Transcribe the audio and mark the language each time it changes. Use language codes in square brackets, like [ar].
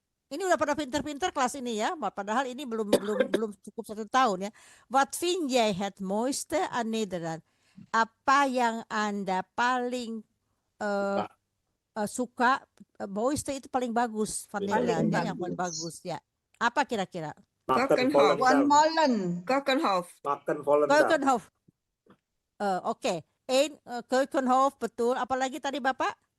[id] Ini udah pada pinter-pinter kelas ini ya. Padahal ini belum cukup 1 tahun ya. [nl] Wat vind jij het mooiste aan Nederland? [id] Apa yang Anda paling suka? Mooiste itu paling bagus van Nederland ya, yang paling bagus ya. Apa kira-kira? Makan Keukenhof. Volendam. Molen, Keukenhof. Makan Volendam. Keukenhof. Oke. Keukenhof betul. Apalagi tadi Bapak?